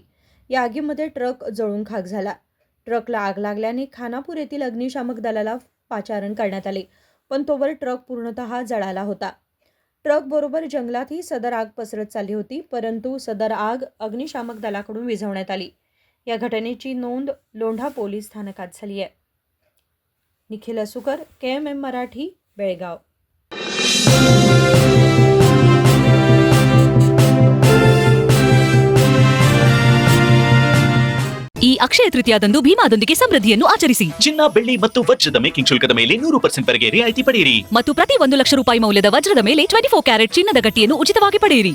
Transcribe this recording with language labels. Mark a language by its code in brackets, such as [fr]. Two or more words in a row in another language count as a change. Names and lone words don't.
[mr] या आगीमध्ये ट्रक जळून खाक झाला. ट्रकला आग लागल्याने खानापूर येथील अग्निशामक दलाला पाचारण करण्यात आले, पण तोवर ट्रक पूर्णतः जळाला होता. ट्रक बरोबर जंगलातही सदर आग पसरत चालली होती, परंतु सदर आग अग्निशामक दलाकडून विझवण्यात आली. या घटनेची नोंद लोंढा पोलीस स्थानकात झाली आहे. निखिल असुकर, KMM मराठी, बेळगाव. [kn] ಈ ಅಕ್ಷಯ ತೃತೀಯದಂದು ಭೀಮಾದೊಂದಿಗೆ ಸಮೃದ್ಧಿಯನ್ನು ಆಚರಿಸಿ. ಚಿನ್ನ, ಬೆಳ್ಳಿ ಮತ್ತು ವಜ್ರದ ಮೇಕಿಂಗ್ ಶುಲ್ಕದ ಮೇಲೆ 100% ವರೆಗೆ ರಿಯಾಯಿತಿ ಪಡೆಯಿರಿ ಮತ್ತು ಪ್ರತಿ 1 ಲಕ್ಷ ರೂಪಾಯಿ ಮೌಲ್ಯದ ವಜ್ರದ ಮೇಲೆ 24 ಕ್ಯಾರೆಟ್ ಚಿನ್ನದ ಗಟ್ಟಿಯನ್ನು ಉಚಿತವಾಗಿ ಪಡೆಯಿರಿ.